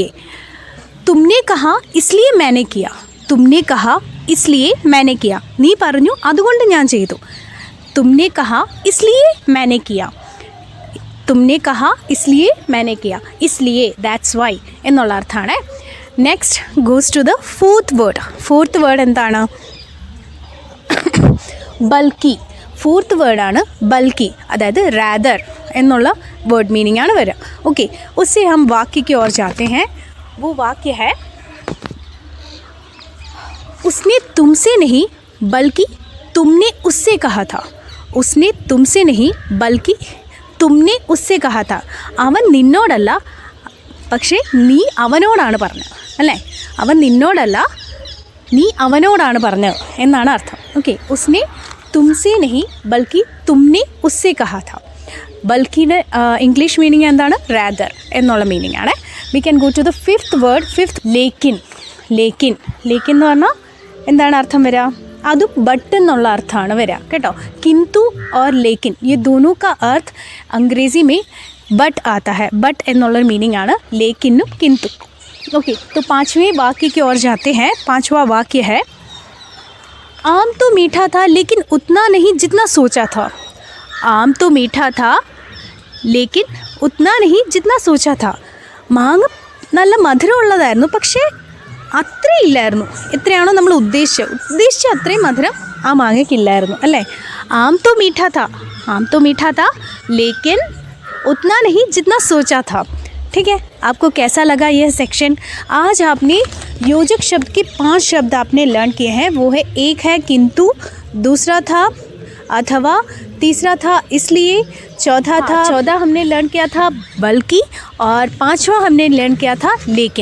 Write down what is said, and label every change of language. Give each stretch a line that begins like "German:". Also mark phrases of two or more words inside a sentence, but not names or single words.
Hindi: तुमने कहा इसलिए मैंने किया. तुमने कहा इसलिए मैंने किया.
Malayalam: നീ പറഞ്ഞു അതുകൊണ്ട് ഞാൻ ചെയ്തു.
Hindi: तुमने कहा इसलिए मैंने किया. तुमने कहा इसलिए मैंने किया.
English: इसलिए that's why
Malayalam: എന്നുള്ള അർത്ഥമാണ്.
English: next goes to the fourth word.
Malayalam: എന്താണ്? ബൾക്കി. ഫോർത്ത് വേർഡാണ് ബൽക്കി, അതായത് റാദർ എന്നുള്ള
English: word meaning
Malayalam: ആണ് വരിക. ഓക്കെ,
Hindi: उससे हम वाक्य की ओर जाते हैं. वो वाक्य है उसने तुमसे नहीं बल्कि तुमने उससे कहा था. उसने तुमसे नहीं बल्कि तुमने उससे कहा था.
Malayalam: അവൻ നിന്നോടല്ല പക്ഷേ നീ അവനോടാണ് പറഞ്ഞത് അല്ലേ. അവൻ നിന്നോടല്ല നീ അവനോടാണ് പറഞ്ഞത് എന്നാണ് അർത്ഥം.
Hindi: ഓക്കെ, उसने तुमसे नहीं बल्कि तुमने उससे कहा था.
Malayalam: ബൽക്കിയുടെ
English: English meaning
Malayalam: എന്താണ്? റാദർ എന്നുള്ള മീനിങ് ആണ്.
English: we can go to the fifth word. fifth ലേക്കിൻ.
Malayalam: ലേക്കിൻ ലേക്കിൻ എന്ന് പറഞ്ഞാൽ എന്താണ് അർത്ഥം വരിക? അതും ബട്ട് എന്നുള്ള അർത്ഥമാണ് വരിക കേട്ടോ.
Hindi: കിന്തു और लेकिन ये दोनों का अर्थ अंग्रेज़ी में बट आता है.
Malayalam: बट എന്നുള്ളൊരു മീനിങ് ആണ് ലേക്കിനും കിന്തു.
Hindi: ओके, तो पाँचवें वाक्य की ओर जाते हैं. पाँचवा वाक्य है आम तो मीठा था लेकिन उतना नहीं जितना सोचा था. आम तो मीठा था लेकिन उतना नहीं जितना सोचा था.
Malayalam: മാങ്ങ നല്ല മധുരമുള്ളതായിരുന്നു, പക്ഷേ അത്രയില്ലായിരുന്നു, എത്രയാണോ നമ്മൾ ഉദ്ദേശിച്ച അത്രയും മധുരം ആ മാങ്ങയ്ക്കില്ലായിരുന്നു അല്ലേ.
Hindi: ആം तो मीठा था, आम तो मीठा था लेकिन उतना नहीं जितना सोचा था. ठीक है, आपको कैसा लगा यह सेक्शन? आज आपने योजक शब्द के 5 शब्द आपने लर्न किए हैं. वो है, एक है किंतु, दूसरा था अथवा, तीसरा था इसलिए, चौथा हमने लर्न किया था बल्कि, और 5वां हमने लर्न किया था लेकिन.